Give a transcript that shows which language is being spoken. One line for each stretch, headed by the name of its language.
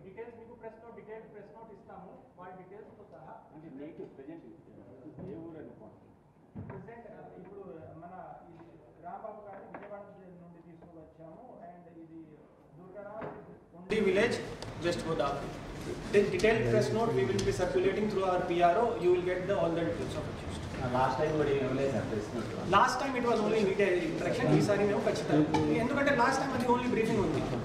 Telugu: Details మీకు press note ఇస్తాము, వాళ్ళ డీటెయిల్స్తో సహా. అంటే నేటివ్ ప్రజెంట్ ఏ ఊరు అనుకోండి ప్రెసెంట్ ఇప్పుడు మన ఈ రాంబాబు గారిని విజయవాడ నుండి తీసుకువచ్చాము, అండ్ ఇది దుర్గారావు ఉండి village west Godavari.
English: Detailed press note we will be circulating through our PRO. You will get all the details of it.
Telugu: Last time కూడా ఇవ్వలేదు sir press note.
English: Last time it was only detailed introduction.
Telugu: ఈసారి మేము ఖచ్చితంగా ఎందుకంటే last time అది only briefing ఉంది.